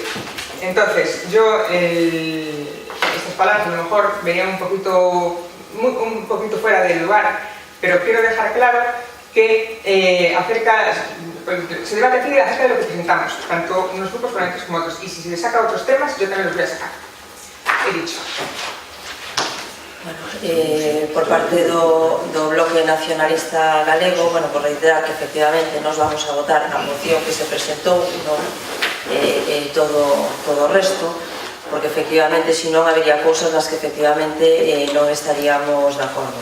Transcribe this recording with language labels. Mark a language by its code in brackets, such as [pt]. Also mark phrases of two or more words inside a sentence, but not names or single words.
[es] Entonces, yo estas palabras a lo mejor venían un poquito fuera del lugar, pero quiero dejar claro que se debe decir acerca de lo que presentamos, tanto unos grupos políticos como otros, y si se saca otros temas, yo también los voy a sacar. He dicho. Bueno, [gl] por parte do Bloque Nacionalista Galego, bueno, por reiterar que efectivamente nos vamos a votar a moción que se presentou, non todo o resto, porque efectivamente se non habería cousas nas que efectivamente non estaríamos de acordo.